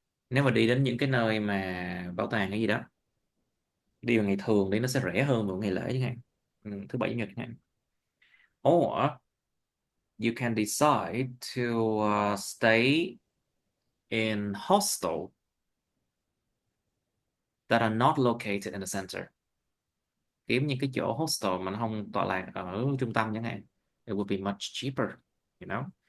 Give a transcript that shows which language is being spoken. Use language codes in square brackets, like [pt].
[vi] Nếu mà đi đến những cái nơi mà bảo tàng hay gì đó, đi vào ngày thường thì nó sẽ rẻ hơn vào ngày lễ chẳng hạn, thứ bảy chủ nhật chẳng hạn. [en] Or you can decide to stay in hostel that are not located in the center. [vi] Kiếm những cái chỗ hostel mà nó không tọa lạc ở trung tâm chẳng hạn. [en] It would be much cheaper, you know.